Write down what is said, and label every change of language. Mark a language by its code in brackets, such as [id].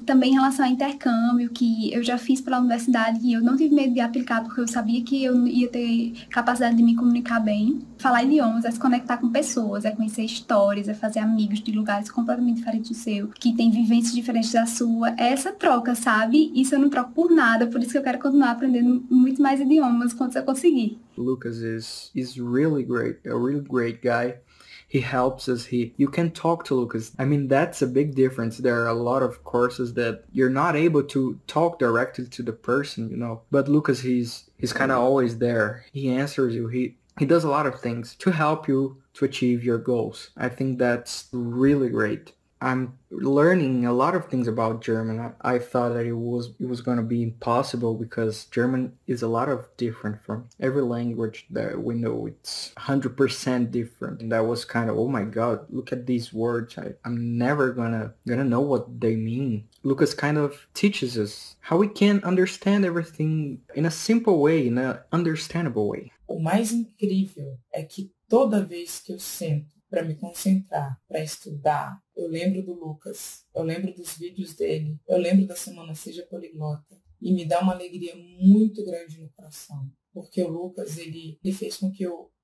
[pt] Também em relação a intercâmbio, que eu já fiz pela universidade e eu não tive medo de aplicar porque eu sabia que eu ia ter capacidade de me comunicar bem. Falar idiomas é se conectar com pessoas, é conhecer histórias, é fazer amigos de lugares completamente diferentes do seu, que tem vivências diferentes da sua. É essa troca, sabe? Isso eu não troco por nada, por isso que eu quero continuar aprendendo muito mais idiomas quando eu conseguir. [en] Lucas is really great, a really great guy. He helps us. You can talk to Lucas. I mean, that's a big difference. There are a lot of courses that you're not able to talk directly to the person, you know. But Lucas, he's kind of always there. He answers you. He does a lot of things to help you to achieve your goals. I think that's really great. I'm learning a lot of things about German. I thought that it was going to be impossible because German is a lot of different from every language that we know. It's 100% different. And I was kind of, oh my God, look at these words. I'm never gonna know what they mean. Lucas kind of teaches us how we can understand everything in a simple way, in an understandable way. [pt] O mais incrível é que toda vez que eu sento para me concentrar, para estudar, eu lembro do Lucas, eu lembro dos vídeos dele, eu lembro da Semana Seja Poliglota e me dá uma alegria muito grande no coração, porque o Lucas, ele fez com que eu